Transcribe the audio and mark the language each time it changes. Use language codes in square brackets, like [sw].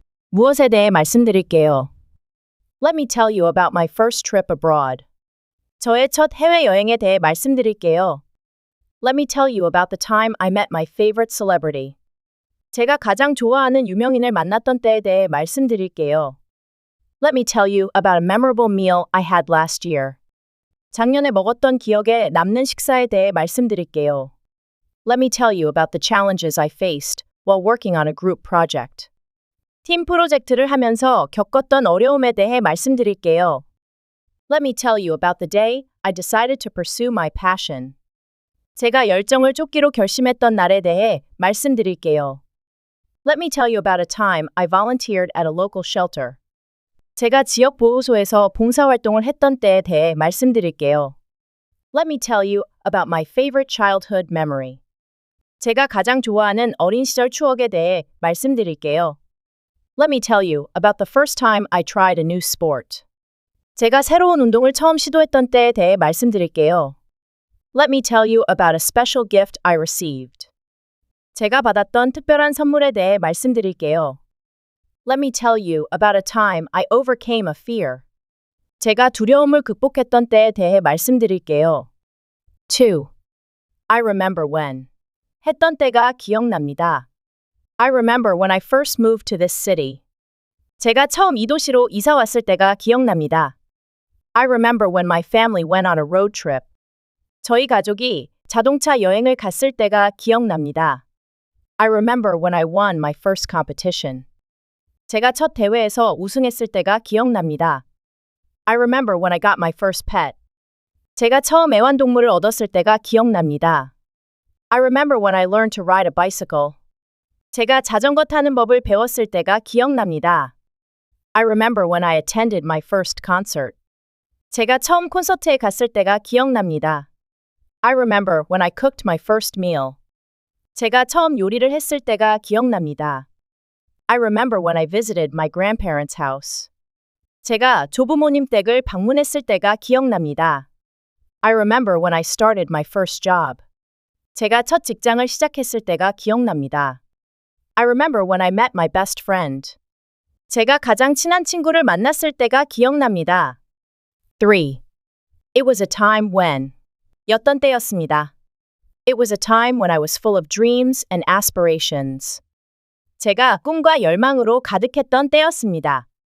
[ko] 무엇에 대해 말씀드릴게요. [en] Let me tell you about my first trip abroad. [ko] 저의 첫 해외여행에 대해 말씀드릴게요. [en] Let me tell you about the time I met my favorite celebrity. [ko] 제가 가장 좋아하는 유명인을 만났던 때에 대해 말씀드릴게요. [en] Let me tell you about a memorable meal I had last year. [ko] 작년에 먹었던 기억에 남는 식사에 대해 말씀드릴게요. [en] Let me tell you about the challenges I faced while working on a group project. [ko] 팀 프로젝트를 하면서 겪었던 어려움에 대해 말씀드릴게요. [en] Let me tell you about the day I decided to pursue my passion. [ko] 제가 열정을 쫓기로 결심했던 날에 대해 말씀드릴게요. [en] Let me tell you about a time I volunteered at a local shelter. [ko] 제가 지역 보호소에서 봉사활동을 했던 때에 대해 말씀드릴게요. [en] Let me tell you about my favorite childhood memory. [ko] 제가 가장 좋아하는 어린 시절 추억에 대해 말씀드릴게요. [en] Let me tell you about the first time I tried a new sport. [ko] 제가 새로운 운동을 처음 시도했던 때에 대해 말씀드릴게요. [en] Let me tell you about a special gift I received. [ko] 제가 받았던 특별한 선물에 대해 말씀드릴게요. [en] Let me tell you about a time I overcame a fear. [ko] 제가 두려움을 극복했던 때에 대해 말씀드릴게요. [en] 2. I remember when. [ko] 했던 때가 기억납니다. [en] I remember when I first moved to this city. [ko] 제가 처음 이 도시로 이사 왔을 때가 기억납니다. [en] I remember when my family went on a road trip. [ko] 저희 가족이 자동차 여행을 갔을 때가 기억납니다. [en] I remember when I won my first competition. [ko] 제가 첫 대회에서 우승했을 때가 기억납니다. [en] I remember when I got my first pet. [ko] 제가 처음 애완동물을 얻었을 때가 기억납니다. [en] I remember when I learned to ride a bicycle. [ko] 제가 자전거 타는 법을 배웠을 때가 기억납니다. [en] I remember when I attended my first concert. [ko] 제가 처음 콘서트에 갔을 때가 기억납니다. [en] I remember when I cooked my first meal. [ko] 제가 처음 요리를 했을 때가 기억납니다. [en] I remember when I visited my grandparents' house. [ko] 제가 조부모님 댁을 방문했을 때가 기억납니다. [en] I remember when I started my first job. [ko] 제가 첫 직장을 시작했을 때가 기억납니다. [en] I remember when I met my best friend. [ko] 제가 가장 친한 친구를 만났을 때가 기억납니다. [en] 3. It was a time when. [ko] 였던 때였습니다. [en] It was a time when I was full of dreams and aspirations. [ko] 제가 꿈과 열망으로 가득했던 때였습니다.